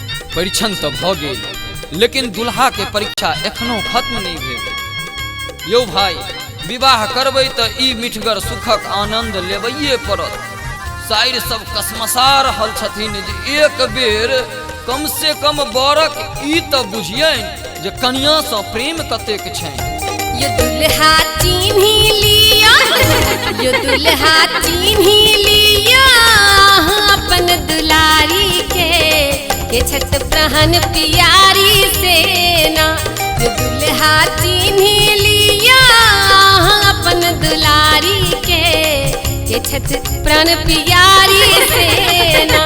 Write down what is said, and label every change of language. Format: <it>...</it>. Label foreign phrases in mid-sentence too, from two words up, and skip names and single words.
<mai>परीक्षण तो भ गेल, लेकिन दुल्हा के परीक्षा एखनो खत्म नहीं भेल। यौ भाई, विवाह करबै तो ई मिठगर सुखक आनंद लेबैये पड़त। साइर सब कसमसा रहल छथिन जे एक बेर कम से कम बरक ई तो बुझियनि जे कन्या सँ प्रेम कतेक छनि। यो दुल्हा चिन्ही लिया, यो दुल्हा चिन्ही लिया अपन दुलारी के छत प्रहन प्यारी सेना। यो दुल्हा चिन्ही लिया अपन दुलारी के छत प्राण प्यारी सेना।</mai>